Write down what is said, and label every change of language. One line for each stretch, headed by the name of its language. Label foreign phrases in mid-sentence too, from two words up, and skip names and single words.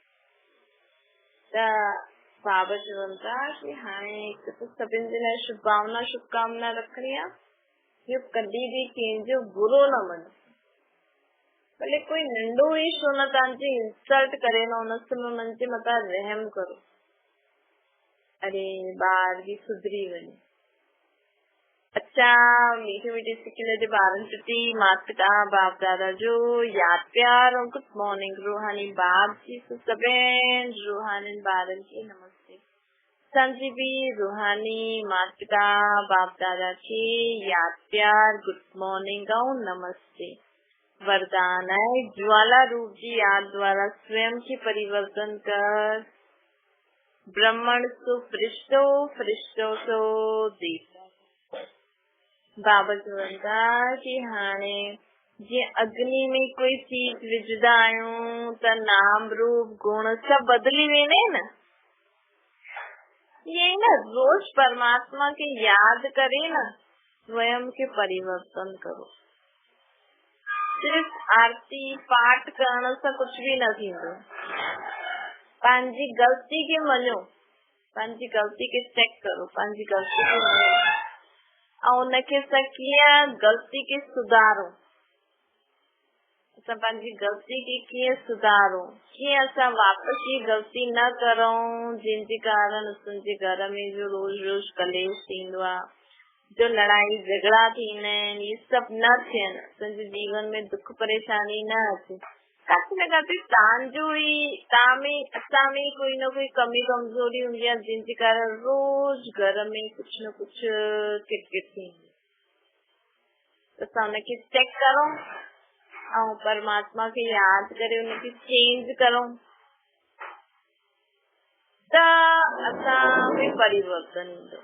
Sindhi: त बाबा चवनि था कि हाणे हिकु त सभिनि जे लाइ शुभकामना रखणी आहे, इहो कॾहिं बि कंहिंजो बुरो न मञो, भले कोई नंढो ई छो न तव्हांजी इंसल्ट करे न, उन्हनि जे मथां रहम करो। अरे ॿार बि सुधरी वञे। अच्छा, मीठे मीठे सिखिले जे ॿारनि प्रति माता पिता बाप दादा जो यादि प्यार और
English: good morning.
Sindhi: रूहानी बाप जी सभिनि रूहानी ॿारनि खे नमस्ते। असांजी बि रूहानी माता पिता बाप दादा खे यादि प्यार
English: good morning
Sindhi: ऐं नमस्ते।
Hindi: वरदान है,
Sindhi: ज्वाला रूप जी याद द्वारा
Hindi: स्वयं के परिवर्तन कर
Sindhi: ब्रह्मण सो फरिश्तो, फरिश्तो सो देवता। बाबा चवनि था कि हाणे जीअं अग्नि में कोई चीज विझंदा आहियूं त नाम रूप गुण सभु बदिली वेंदा आहिनि न, ईअं न रोज परमात्मा खे यादि करे न स्वयं के परिवर्तन करो। सिर्फ आरती पाठ करण सां कुझु बि न थींदो। पंहिंजी ग़लती खे मञो, पंहिंजी ग़लती खे चेक करो, पंहिंजी ग़लती खे मञो ऐं उनखे कीअं ग़लती खे सुधारो। असां पंहिंजी ग़लती खे कीअं सुधारूं, कीअं असां वापसि ही ग़लती न करूं जिनजे कारण असांजे घर में जो रोज़ रोज़ कलेश थींदो आहे, जो लड़ाई झगड़ा थींदा आहिनि, ये सभु न थियनि, असांजे जीवन में दुख परेशानी न अचे। काथे न काथे तव्हां में असां में कोई न कोई कमी कमजोरी हूंदी आहे जिनजे कारण रोज़ घर में कुझु न कुझु किटकिट थींदी। असां उनखे चेक करूं ऐं परमात्मा खे यादि करे उनखे चेंज करूं त असां में परिवर्तन ईंदो।